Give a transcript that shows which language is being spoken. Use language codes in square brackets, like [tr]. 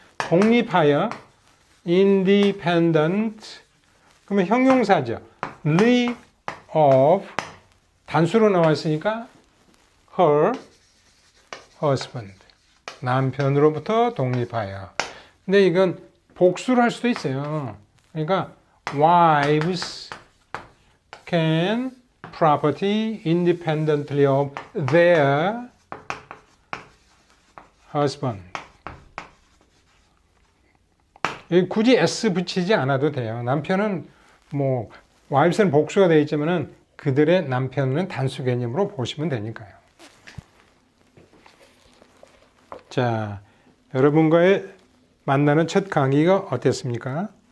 [ko] 독립하여 independent 그러면 형용사죠. ly of 단수로 나와 있으니까 [en] her husband [ko] 남편으로부터 독립하여. 근데 이건 복수를 할 수도 있어요. [en] 그러니까 wives can property independently of their husband. [ko] 굳이 s 붙이지 않아도 돼요. 남편은 뭐 wives는 복수가 되어 있지만은 그들의 남편은 단수 개념으로 보시면 되니까요. 자, 여러분과의 만나는 첫 강의가 어땠습니까?